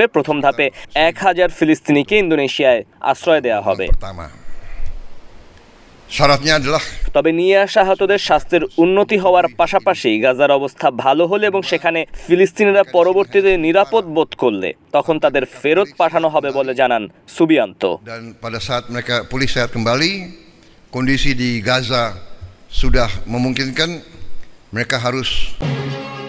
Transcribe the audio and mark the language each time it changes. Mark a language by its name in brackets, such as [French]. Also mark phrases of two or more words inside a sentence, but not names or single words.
[Bangla] প্রথম ধাপে 1000 ফিলিস্তিনিকে ইন্দোনেশিয়ায় আশ্রয় দেওয়া হবে। তবে নিয়ে আসা আহতদের স্বাস্থ্যের উন্নতি হওয়ার পাশাপাশি গাজার অবস্থা ভালো hole এবং সেখানে ফিলিস্তিনিরা পরবর্তীতে নিরাপদ বোধ করলে তখন তাদের ফেরত পাঠানো হবে বলে জানান সুবিয়ান্ত। [Indonesian] Dan pada saat mereka pulih sehat kembali, kondisi di Gaza sudah memungkinkan, mereka harus